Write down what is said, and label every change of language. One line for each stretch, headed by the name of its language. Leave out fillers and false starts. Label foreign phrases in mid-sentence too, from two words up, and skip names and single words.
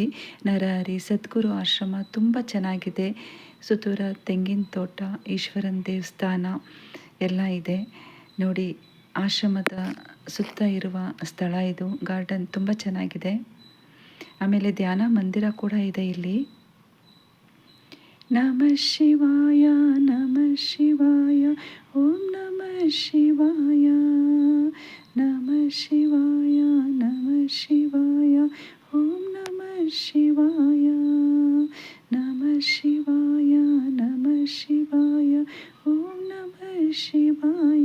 Kannada: ನರಹರಿ ಸದ್ಗುರು ಆಶ್ರಮ ತುಂಬ ಚೆನ್ನಾಗಿದೆ. ಸುತ್ತೂರ ತೆಂಗಿನ ತೋಟ, ಈಶ್ವರನ ದೇವಸ್ಥಾನ ಎಲ್ಲ ಇದೆ ನೋಡಿ. ಆಶ್ರಮದ ಸುತ್ತ ಇರುವ ಸ್ಥಳ ಇದು. ಗಾರ್ಡನ್ ತುಂಬ ಚೆನ್ನಾಗಿದೆ. ಆಮೇಲೆ ಧ್ಯಾನ ಮಂದಿರ ಕೂಡ ಇದೆ ಇಲ್ಲಿ.
Sanskrit: ನಮಃ ಶಿವಾಯ ನಮಃ ಶಿವಾಯ ಓಂ ನಮಃ ಶಿವಾಯ ನಮಃ ಶಿವಾಯ ನಮಃ ಶಿವಾಯ ಓಂ ನಮಃ ಶಿವಾಯ ನಮಃ ಶಿವಾಯ ನಮಃ ಶಿವಾಯ ಓಂ ನಮಃ ಶಿವಾಯ